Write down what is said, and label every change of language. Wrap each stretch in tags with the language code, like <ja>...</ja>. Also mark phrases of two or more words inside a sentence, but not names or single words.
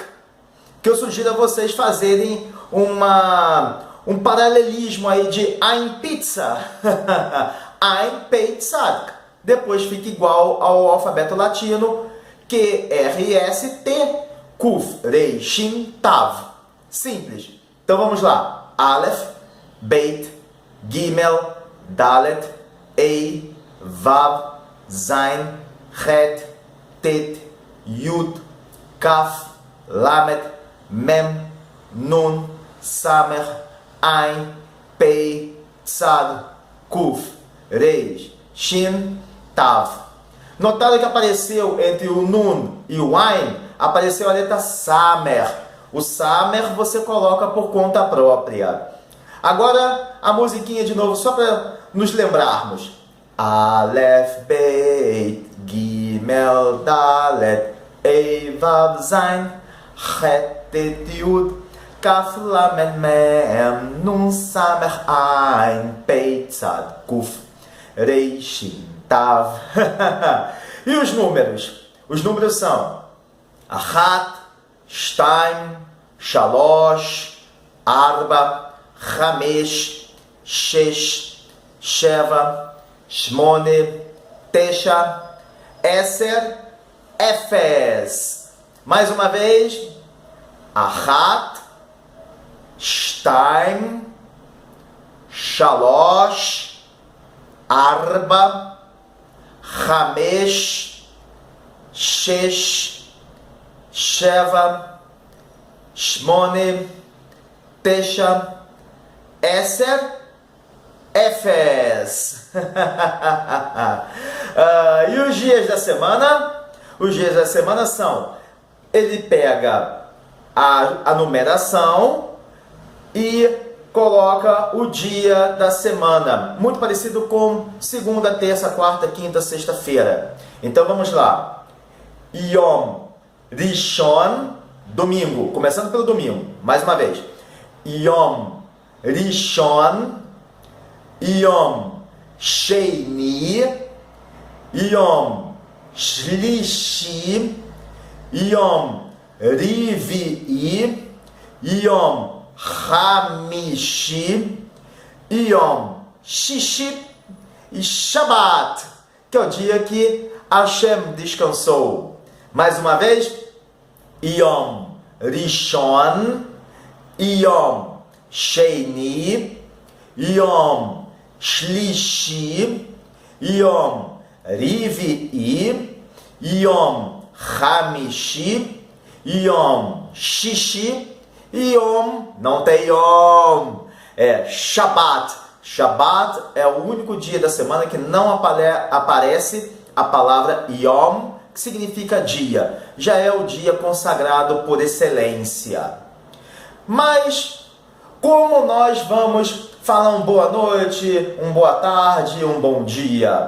<pt>Que eu sugiro a vocês fazerem um paralelismo aí de Ain Pizza.</pt> <he>עין, פא, צדיק.</he> <pt>Depois fica igual ao alfabeto latino, Q, R, S, T,</pt> <he>קוף, ריש, שין, תו.</he> <pt>Simples. Então vamos lá.</pt> <he>אלף, בית, גימל, דלת, הא, וו, זין, חית, טית, יוד, כף, למד, מם, נון, סמך, עין, פא, צדי, קוף, ריש, שין, תו.</he> <pt>Notaram que apareceu entre o Nun e o Ain, apareceu a letra Samer. O Samer você coloca por conta própria. Agora a musiquinha de novo, só para nos lembrarmos.</pt> <he>אלף, בית, גימל, דלת, הא, וו, זין, חית טית יוד כף למד מם נון סמך עין פא צדי קוף ריש שין תו.</he> <pt>E os números? Os números são</pt> <he>אחת, שתיים, שלוש, ארבע, חמש, שש, שבע, שמונה, תשע, עשר,</he> <pt>Efes. Mais uma vez,</pt> <he>אחת, שתיים, שלוש, ארבע, חמש, שש, שבע, שמונה, תשע, עשר, אפס.</he> <pt>E os dias da semana? Os dias da semana são, ele pega a numeração e coloca o dia da semana, muito parecido com segunda, terça, quarta, quinta, sexta-feira. Então vamos lá.</pt> <he>יום ראשון,</he> <pt>domingo, começando pelo domingo, mais uma vez.</pt> <he>יום ראשון, יום שני, יום שלישי, יום רביעי, יום חמישי, יום שישי</he> <pt>e Shabbat, que é o dia que Hashem descansou. Mais uma vez,</pt> <he>יום ראשון, יום שני, יום שלישי, יום רביעי, יום חמישי, יום שישי, יום,</he> <pt>não tem Yom, é Shabbat. Shabbat é o único dia da semana que não aparece a palavra Yom, que significa dia. Já é o dia consagrado por excelência. Mas, como nós vamos falar um boa noite, um boa tarde, um bom dia?</pt>